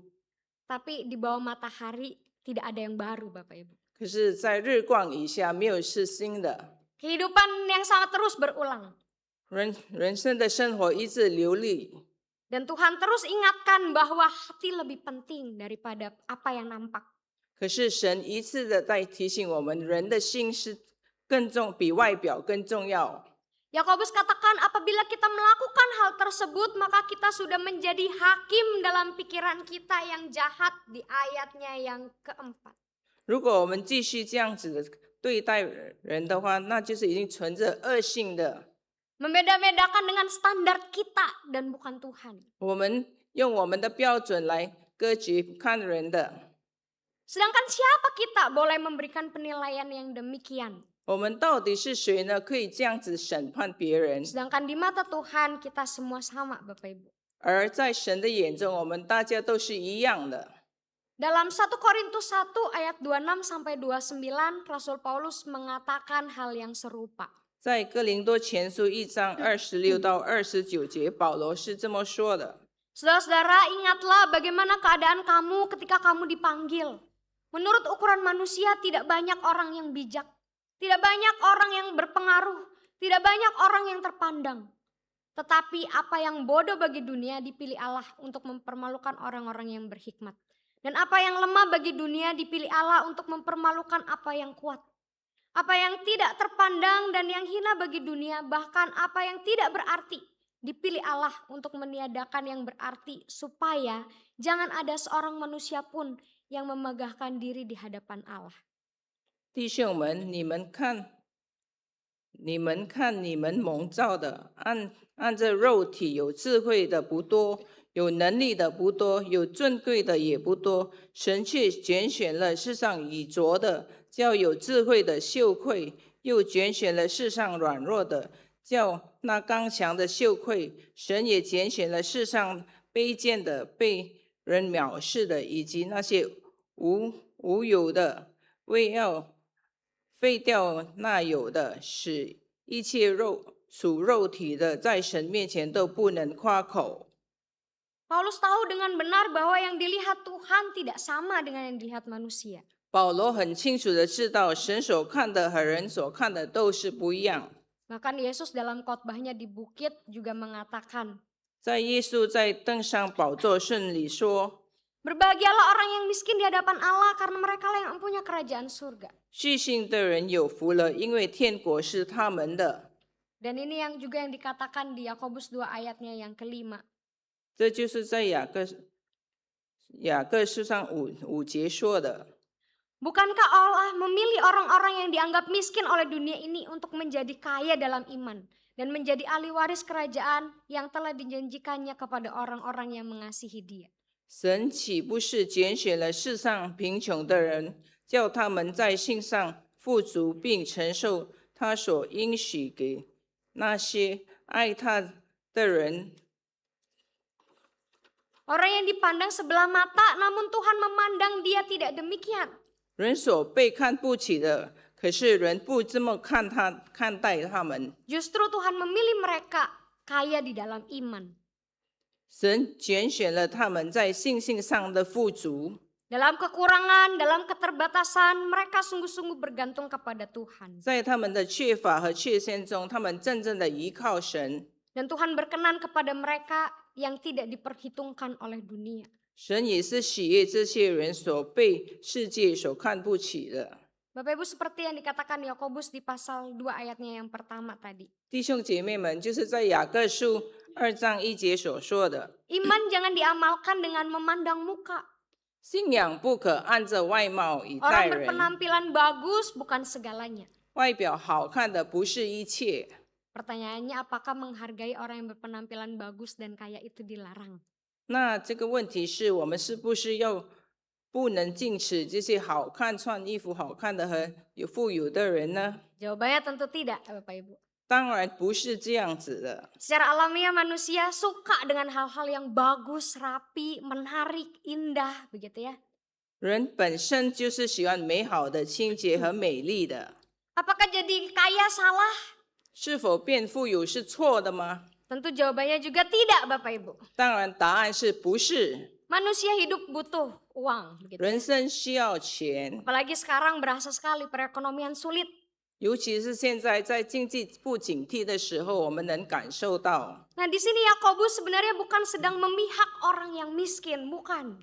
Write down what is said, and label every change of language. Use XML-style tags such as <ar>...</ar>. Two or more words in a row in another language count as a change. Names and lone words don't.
<id>Tapi di bawah matahari tidak ada yang baru, Bapak Ibu.</id> <zh>可是，在日光以下，没有是新的。</zh> <id>Kehidupan yang sama terus berulang.</id> <zh>人生的生活一直流利，</zh> <id>Dan Tuhan terus ingatkan bahwa hati lebih penting daripada apa yang nampak.</id> <zh>可是神一次的在提醒我们，人的心是比外表更重要。</zh> <id>Yakobus katakan apabila kita melakukan hal tersebut maka kita sudah menjadi hakim dalam pikiran kita yang jahat di ayatnya yang keempat.</id> <zh>如果我们继续这样子的对待人的话，那就是已经存着恶性的。</zh> <id>Membeda-bedakan dengan standar kita dan bukan Tuhan.</id> <zh>我们用我们的标准来割据看人的。</zh> <id>Sedangkan siapa kita boleh memberikan penilaian yang demikian?</id> <zh>我们到底是谁呢？可以这样子审判别人？</zh> <id>Sedangkan di mata Tuhan kita semua sama, Bapak Ibu.</id> <zh>而在神的眼中，我们大家都是一样的。</zh> <id>Dalam 1 Korintus 1 ayat 26 sampai 29, Rasul Paulus mengatakan hal yang serupa.</id> <zh>在哥林多前书1章26到29节，保罗是这么说的：</zh> <id>Saudara-saudara, ingatlah bagaimana keadaan kamu ketika kamu dipanggil. Menurut ukuran manusia tidak banyak orang yang bijak, tidak banyak orang yang berpengaruh, tidak banyak orang yang terpandang. Tetapi apa yang bodoh bagi dunia dipilih Allah untuk mempermalukan orang-orang yang berhikmat. Dan apa yang lemah bagi dunia dipilih Allah untuk mempermalukan apa yang kuat. Apa yang tidak terpandang dan yang hina bagi dunia, bahkan apa yang tidak berarti, dipilih Allah untuk meniadakan yang berarti supaya jangan ada seorang manusia pun yang memegahkan diri di hadapan Allah.</id> <zh>弟兄们，你们看，你们蒙召的，按着肉体有智慧的不多，有能力的不多，有尊贵的也不多。神却拣选了世上已拙的，叫有智慧的羞愧；又拣选了世上软弱的，叫那刚强的羞愧。神也拣选了世上卑贱的、被人藐视的，以及那些无有的，为要废掉那有的，使一切属肉体的，在神面前都不能夸口。</zh> <id>Paulus tahu dengan benar bahwa yang dilihat Tuhan tidak sama dengan yang dilihat manusia.</id> <zh>保罗很清楚的知道，神所看的和人所看的都是不一样。</zh> <id>Bahkan Yesus dalam khotbahnya di bukit juga mengatakan,</id> <zh>在耶稣在登上宝座顺里说，</zh> <id>berbahagialah orang yang miskin di hadapan Allah karena mereka lah yang mempunyai kerajaan surga.</id> <zh>虚心的人有福了，因为天国是他们的。</zh> <id>Dan ini yang juga yang dikatakan di Yakobus 2 ayatnya yang kelima.</id> <zh>这就是在雅各书上五节说的。</zh> <id>Bukankah Allah memilih orang-orang yang dianggap miskin oleh dunia ini untuk menjadi kaya dalam iman dan menjadi ahli waris kerajaan yang telah dijanjikannya kepada orang-orang yang mengasihi Dia?</id> <zh>神岂不是拣选了世上贫穷的人，叫他们在信上富足，并承受他所应许给那些爱他的人？</zh> <id>Orang yang dipandang sebelah mata, namun Tuhan memandang dia tidak demikian.</id> <zh>人所被看不起的，可是人不这么看待他们。</zh> <id>Justru Tuhan memilih mereka kaya di dalam iman.</id> <zh>神拣选了他们在信心上的富足，</zh> <id>Dalam kekurangan, dalam keterbatasan, mereka sungguh-sungguh bergantung kepada Tuhan.</id> <zh>在他们的缺乏和缺陷中，他们真正的依靠神。</zh> <id>Dan Tuhan berkenan kepada mereka yang tidak diperhitungkan oleh dunia.</id> <zh>神也是喜悦这些人所被世界所看不起的。</zh> <id>Bapak Ibu, seperti yang dikatakan Yakobus di pasal 2 ayatnya yang pertama tadi.</id> <zh>弟兄姐妹们，就是在雅各书2章1节所说的，</zh> <id>Iman jangan diamalkan dengan memandang muka.</id> <zh>信仰不可按着外貌以待</zh> <id>Orang</id> <zh>人。</zh> <id>berpenampilan bagus bukan segalanya.</id> <zh>外表好看的不是一切。</zh> <id>Pertanyaannya, apakah menghargai orang yang berpenampilan bagus dan kaya itu dilarang?</id> <zh>那这个问题是我们是不是要不能禁止这些好看、穿衣服好看的和有富有的人呢？</zh> <id>Jawabannya tentu tidak, Bapak Ibu.</id> <zh>当然不是这样子的。</zh> <id>Secara alamiah manusia suka dengan hal-hal yang bagus, rapi, menarik, indah, begitu ya.</id> <zh>人本身就是喜欢美好的、清洁和美丽的。</zh> <id>Apakah jadi kaya salah?</id> <zh>是否变富有是错的吗？</zh> <id>Tentu jawabannya juga tidak, Bapak Ibu.</id> <zh>当然，答案是不是。</zh> <id>Manusia hidup butuh uang, begitu.</id> <zh>人生需要钱，</zh> <id>Apalagi sekarang berasa sekali perekonomian sulit.</id> <zh>尤其是现在在经济不景气的时候，我们能感受到。</zh> <id>Nah, di sini Yakobus sebenarnya bukan sedang memihak orang yang miskin, bukan.</id>